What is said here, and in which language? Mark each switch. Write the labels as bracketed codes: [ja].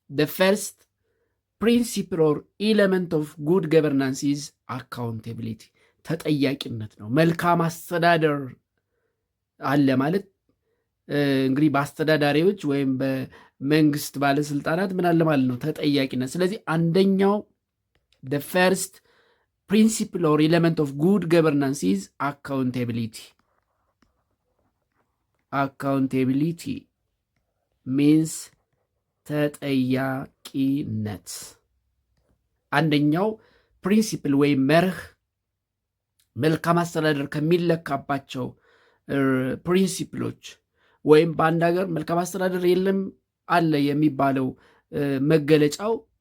[en] first principle or element of good governance is accountability [am] ተጠያቂነት ነው። መልካም አስተዳደር አለ ማለት እንግዲህ በአስተዳዳሪዎች ወይም በመንግስት ባለስልጣናት ምን አለ ማለት ነው? ተጠያቂነት። ስለዚህ አንደኛው [en] the first principle or element of good governance is accountability. Accountability means [am] ተጠያቂነት። አንደኛው ፕሪንሲፕል ወይም መርህ መልካም አስተዳደር ከሚለካባቸው ፕሪንሲፕሎች ወይም በአንድ ሀገር መልካም አስተዳደር የለም አለ የሚባለው መገለጫው